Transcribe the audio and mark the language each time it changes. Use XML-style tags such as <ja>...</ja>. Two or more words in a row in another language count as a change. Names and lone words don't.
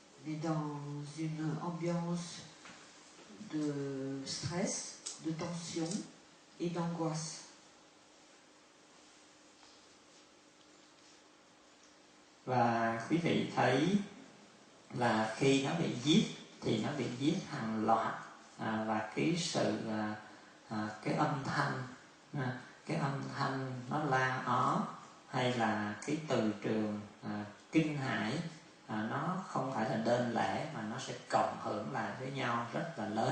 <fr>est dans une ambiance de stress, de tension et d'angoisse.</fr> <vi>Và quý vị thấy là khi nó bị giết thì nó bị giết hàng loạt, và cái sự cái âm thanh nó la ó, hay là cái từ trường kinh hãi, nó không phải là đơn lẻ mà nó sẽ cộng hưởng lại với nhau rất là lớn.</vi>